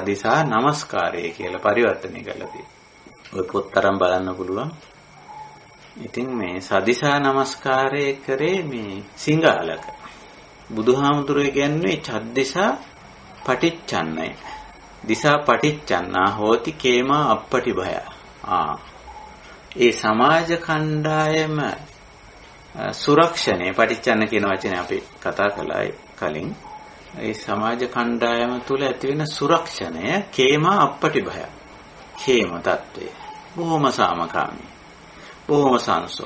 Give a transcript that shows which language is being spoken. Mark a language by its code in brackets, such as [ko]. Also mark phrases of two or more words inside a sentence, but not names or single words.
[si] සදිසා නමස්කාරය කියලා පරිවර්තනය කරලා තියෙනවා. ඔය පොත්තරම් බලන්න පුළුවන්. ඉතින් මේ සදිසා නමස්කාරය කරේ මේ සිංගාලක. බුදුහාමුදුරුවෝ කියන්නේ ඡද්දිසා පටිච්චන්නයි. [pi] දිසා පටිච්චන්නා හෝති කේමා අප්පටි භය. [si] ඒ සමාජ ඛණ්ඩායම සුරක්ෂණය පටිච්චන්න කියන වචනේ අපි කතා කළා කලින්. ඒ සමාජ ඛණ්ඩායම තුල ඇති වෙන සුරක්ෂණය [pi] කේමා අප්පටි භය. [si] කේම තත්ත්වය. බොහොම සාමකාමී. බොහොම සංසුන්.